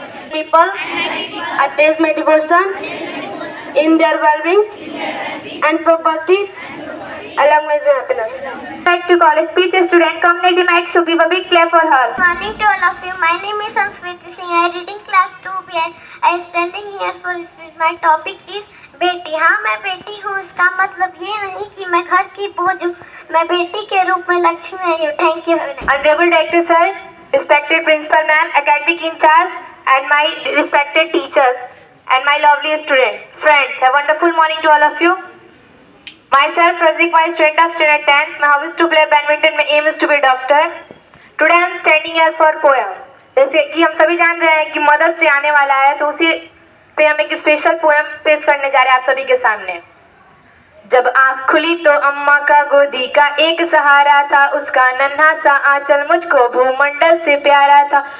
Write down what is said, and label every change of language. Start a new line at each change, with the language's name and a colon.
English: People attest my devotion in their well-being and property along with my happiness. Like to call a speech student. Come, Nidhi Max, so give a big clap for her. Good morning to all of you. My name is Sanskriti Singh. I read in class 2B and I am standing here for speech. My topic is beti.
Hindi: हाँ मैं बेटी हूँ, इसका मतलब ये नहीं कि मैं घर की बोझ हूँ। मैं बेटी के रूप में लक्ष्मी आई हूँ।
English: Thank you. Honorable Director Sir, respected Principal Ma'am, academic in charge, and my respected teachers and my lovely students. Friends, a wonderful morning to all of you. Myself, Razik, my student of standard 10. My hobby is to play badminton. My aim is to be a doctor. Today I am standing here for poem.
Hindi: जैसे कि हम सभी जान रहे हैं कि mother's day आने वाला है, तो उसी पे हम एक स्पेशल पोएम पेश करने जा रहे हैं आप सभी के सामने। जब आँख खुली तो अम्मा का गोदी का एक सहारा था, उसका नन्हा सा आंचल मुझको भूमंडल से प्यारा था।